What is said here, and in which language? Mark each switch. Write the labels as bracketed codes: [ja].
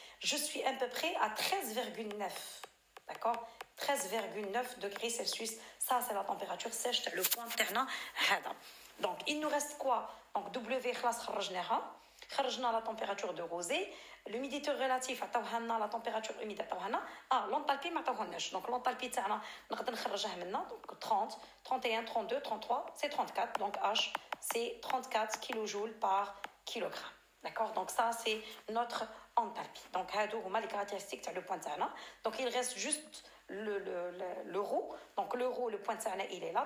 [fr] Je suis à peu près à 13,9. D'accord? 13,9 degrés Celsius. Ça, c'est la température sèche, le point [ar] تاعنا هذا. [fr] Donc, il nous reste quoi? Donc, W [ar] خلاص خرجناها. خرجنا [fr] la température de Rosé. L'humidité relative [ar] عطاوها [fr] la température humide عطاوها l'enthalpie [ar] ما عطاوهالناش. [fr] Donc l'enthalpie [ar] تاعنا نقدر نخرجها منا. [fr] Donc 30, 31, 32, 33, c'est 34. Donc H, c'est 34 kJ par kilogramme. D'accord, donc ça c'est notre enthalpie. Donc les caractéristiques le point de ça. Donc il reste juste le rho. Donc le rho, le point de ça, il est là.